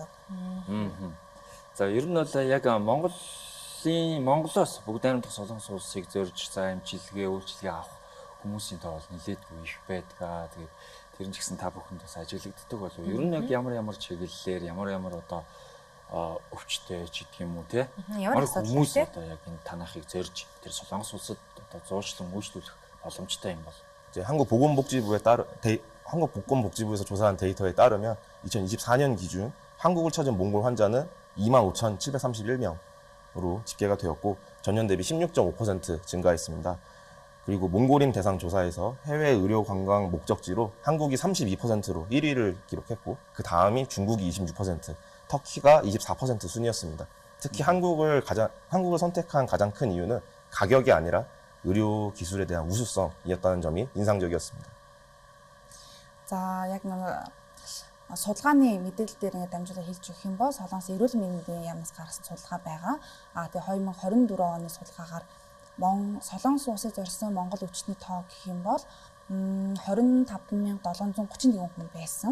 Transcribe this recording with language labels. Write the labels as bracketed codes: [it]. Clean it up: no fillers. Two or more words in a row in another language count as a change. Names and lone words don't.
[mn] За ер нь бол яг Монголоос бүгд найрамдах Солонгос улсыг зорж за амжилтгээ үйлчлэгээ авах хүмүүсийн тоо бол нэлээдгүй их байдаг. Тэгээд тэр нь ч гэсэн та бүхэнд бас ажиглагддаг болов. Ер нь яг ямар чиглэлээр ямар одоо өвчтэй ч гэдэг юм уу те. Ямар хүмүүс одоо яг энэ танахыг зорж тэр Солонгос улсад одоо зуучлан үйлчлүүлэх боломжтой юм бол. [ko] 이제 한국보건복지부에서 조사한 데이터에 따르면 2024년 기준 한국을 찾은 몽골 환자는 25,731명으로 집계가 되었고 전년 대비 16.5% 증가했습니다. 그리고 몽골인 대상 조사에서 해외 의료 관광 목적지로 한국이 32%로 1위를 기록했고 그 다음이 중국이 26%, 터키가 24% 순이었습니다. 특히 한국을 선택한 가장 큰 이유는 가격이 아니라 의료 기술에 대한 우수성이었다는 점이 인상적이었습니다. [mn] За яг нэг судалгааны мэдээлэл дээр ингээд дамжуулаад хэлж өгөх юм бол Солонгос эрүүл мэндийн яамнаас гаргасан судалгаа байгаа. Тэгээ 2024 оны судалгаагаар Солонгос улсыг зорьсон Монгол өвчтний тоо гэх юм бол 25731 хүн байсан.